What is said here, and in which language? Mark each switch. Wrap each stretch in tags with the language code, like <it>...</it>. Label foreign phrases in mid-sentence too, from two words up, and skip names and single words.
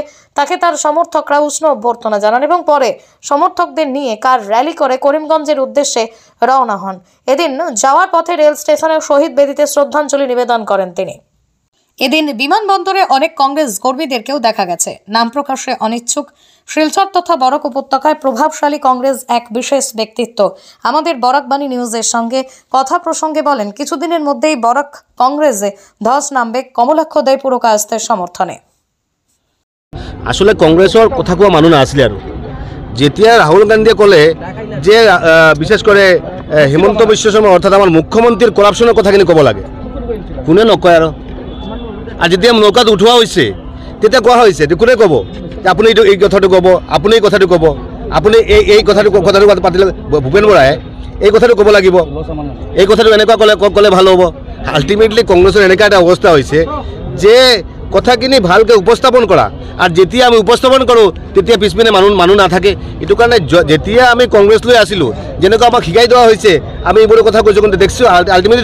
<bn>তাকে তার সমর্থকরা উষ্ণ অভ্যর্থনা জানান এবং পরে সমর্থকদের নিয়ে কার র্যালি করে করিমগঞ্জের উদ্দেশ্যে রওনা হন এদিন যাওয়ার পথে রেল স্টেশনের শহীদ বেদিতে শ্রদ্ধাঞ্জলি নিবেদন করেন তিনি এদিন বিমানবন্দরে অনেক কংগ্রেস কর্মীদেরকেও দেখা গেছে নাম প্রকাশে অনিচ্ছুক শিলচর তথা বরাক উপত্যকায় প্রভাবশালী কংগ্রেস এক বিশেষ ব্যক্তিত্ব আমাদের বরাকবাণী নিউজের সঙ্গে কথা প্রসঙ্গে বলেন কিছুদিনের মধ্যেই বরাক কংগ্রেসে ধস নামবে কমলাক্ষ দেপুরকায়স্থের সমর্থনে</bn> <as>আসলে কংগ্রেসের কথা কোৱা মানুহ নাছিলে আৰু যেতিয়া রাহুল গান্ধীয়ে ক'লে যে</as> <bn>বিশেষ করে হিমন্ত বিশ্ব শর্মা অর্থাৎ আমার মুখ্যমন্ত্রীর করাপশনের</bn> <as>কথাখিনি ক'ব লাগে কোনে নকয় আৰু আর যেতিয়া নৌকাত উঠোৱা হৈছে তেতিয়া কোৱা হৈছে কোনে ক'ব যে আপুনি এই কথাটো ক'ব আপুনি এই কথাটো ক'ব আপুনি এই কথাটো পাতিলে ভূপেন বৰাই এই কথাটো ক'ব লাগিব এই কথাটো এনেকুৱা ক'লে ভাল হ'ব আল্টিমেটলি কংগ্ৰেছৰ এনেকুৱা এটা অৱস্থা হৈছে যে কথাখিনি ভালকৈ উপস্থাপন কৰা আর যেতিয়া আমি উপস্থাপন কৰোঁ তেতিয়া পিছপিনে মানুহ নাথাকে এইটো কাৰণে যেতিয়া আমি কংগ্ৰেছলৈ আছিলোঁ যেনেকুৱা আমাক শিকাই দিয়া হৈছে আমি এইবোৰ কথা কৈছোঁ কিন্তু দেখিছোঁ আল্টিমেটলি</as>